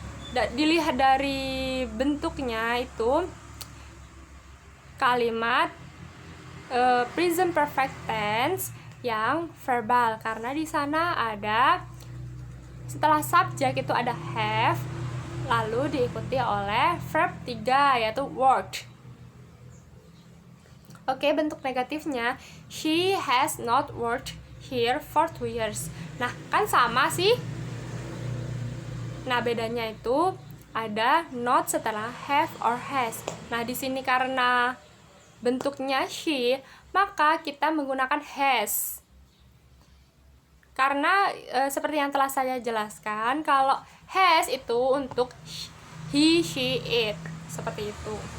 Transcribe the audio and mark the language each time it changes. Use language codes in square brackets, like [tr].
[id] dilihat dari bentuknya itu kalimat present perfect tense yang verbal, karena di sana ada setelah subjek itu ada have, lalu diikuti oleh verb 3 yaitu worked. Oke, bentuk negatifnya, [en] she has not worked here for 2 years. [id] Nah, kan sama sih. Nah, bedanya itu ada not setelah have or has. Nah, di sini karena bentuknya she, maka kita menggunakan has. Karena seperti yang telah saya jelaskan, kalau has itu untuk he, she, it, seperti itu.